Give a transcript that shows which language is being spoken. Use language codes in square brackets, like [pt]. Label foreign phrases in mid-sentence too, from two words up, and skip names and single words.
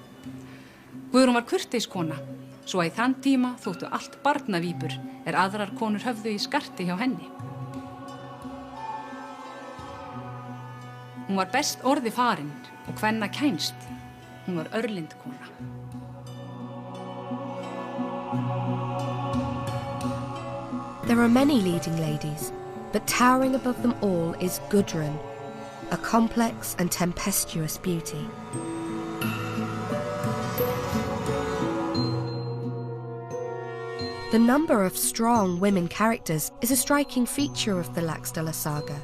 [is] Guðrún var kurteiskona, svo að í þann tíma þóttu allt barnavípur aðrar konur höfðu í skarti hjá henni. Hún var best orði farin og kvenna kænst. Hún var örlind kona. [en] There are many leading ladies, but towering above them all is Gudrun, a complex and tempestuous beauty. The number of strong women characters is a striking feature of the Laxdaela Saga.